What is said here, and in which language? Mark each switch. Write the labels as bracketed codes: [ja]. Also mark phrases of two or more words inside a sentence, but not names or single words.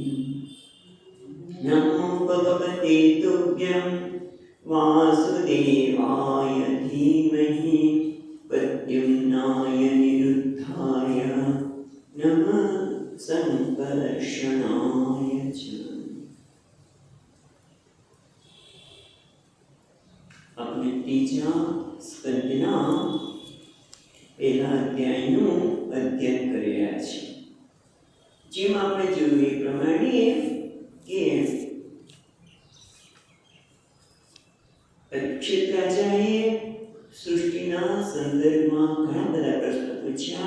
[sa] नमो भगवते तुभ्यं वासुदेवाय धीमहि प्रद्युम्नाय निरुद्धाय नमः संकर्षणाय च। [gu] આપણે ત્રીજા સ્કંદના પહેલા અધ્યાયનું અધ્યયન કરી રહ્યા છીએ। જેમ આપણે જોયું એ પ્રમાણે કે પરીક્ષિત રાજાએ સૃષ્ટિના સંદર્ભમાં ઘણા બધા પ્રશ્નો પૂછ્યા।